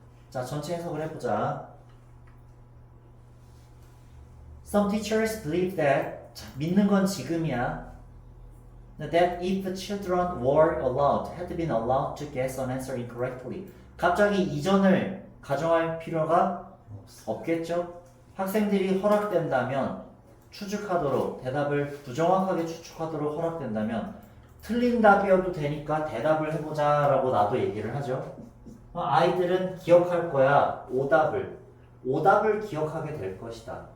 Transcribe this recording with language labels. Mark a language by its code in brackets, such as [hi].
[ko] 자, 전체 해석을 해보자. [en] Some teachers believe that, [ko] 자, 믿는 건 지금이야. [en] That if the children were allowed, had been allowed to guess an answer incorrectly. [ko] 갑자기 이전을 가정할 필요가 없겠죠? 학생들이 허락된다면 추측하도록, 대답을 부정확하게 추측하도록 허락된다면 틀린 답이어도 되니까 대답을 해보자 라고 나도 얘기를 하죠. 아이들은 기억할 거야. 오답을 기억하게 될 것이다.